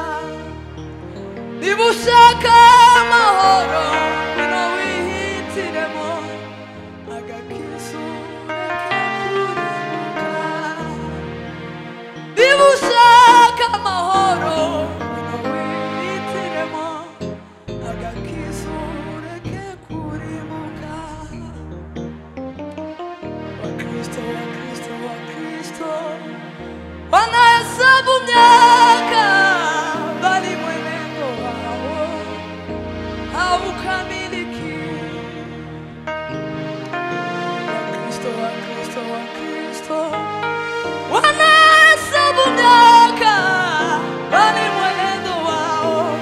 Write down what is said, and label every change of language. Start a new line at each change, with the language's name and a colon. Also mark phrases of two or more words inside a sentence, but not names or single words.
Kinyarwanda: niba ushaka amahoro ngwino wihitiremo agakiza ureke kurimbuka niba ushaka amahoro ngwino wihitiremo agakiza ureke kurimbuka
Swahili: Wakristo wanahesabu miaka bali mwenendo wao haukamiliki Wakristo wanahesabu miaka bali mwenendo wao